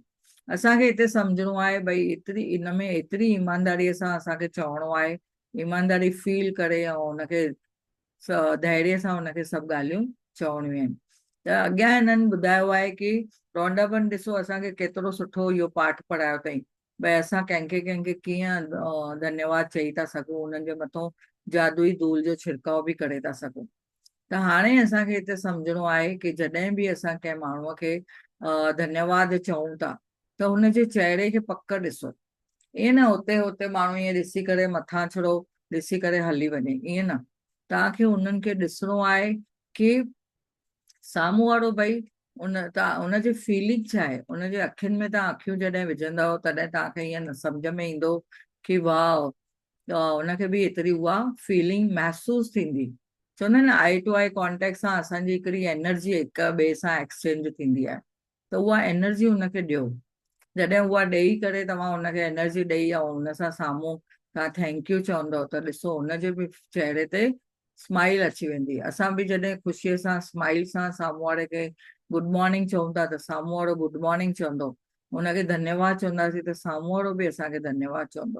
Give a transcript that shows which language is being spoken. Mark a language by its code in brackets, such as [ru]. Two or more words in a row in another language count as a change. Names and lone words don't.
[sd] असांखे हिते सम्झणो आहे भई इन में एतिरी ईमानदारीअ सां असांखे चवणो आहे, ईमानदारी फील करे ऐं हुनखे धैर्य सां हुनखे सभु ॻाल्हियूं चवणियूं आहिनि। त अॻियां हिननि ॿुधायो आहे कि रौंडापन ॾिसो असांखे केतिरो सुठो इहो पाठ पढ़ायो अथई, भई असां कंहिंखे कंहिंखे कीअं धन्यवाद चई था सघूं, उन्हनि जे मथां जादुई धूल जो छिड़काव बि करे था सघूं। त हाणे असांखे हिते सम्झणो आहे कि जॾहिं बि असां कंहिं माण्हूअ खे धन्यवाद चऊं था, त हुनजे चहिरे खे पक ॾिसो। ईअं न हुते हुते माण्हू ईअं ॾिसी करे मथां छड़ो ॾिसी करे हली वञे, ईअं न। तव्हांखे उन्हनि खे ॾिसणो आहे कि साम्हूं वारो भई उनजी फीलिंग छा आहे, उनजे अखियुनि में तव्हां अखियूं जॾहिं विझंदव तॾहिं तव्हांखे ईअं न सम्झ में ईंदो कि वाह उनखे बि एतिरी उहा फीलिंग महसूसु थींदी। चवंदा आहिनि न, [en] eye to eye contact [sd] सां असांजी हिकिड़ी एनर्जी हिक ॿिए सां एक्सचेंज थींदी आहे, त उहा एनर्जी हुनखे ॾियो। जॾहिं उहा ॾेई करे तव्हां हुनखे एनर्जी ॾेई ऐं हुन सां साम्हूं तव्हां [en] thank you [sd] चवंदव, त ॾिसो हुनजे बि चहिरे ते स्माइल अची वेंदी। असां बि जॾहिं ख़ुशीअ सां स्माइल सां साम्हूं वारे खे [en] good morning [sd] चऊं था, त साम्हूं वारो [en] good morning [sd] चवंदो, हुनखे धन्यवाद चवंदासीं त साम्हूं वारो बि असांखे धन्यवाद चवंदो।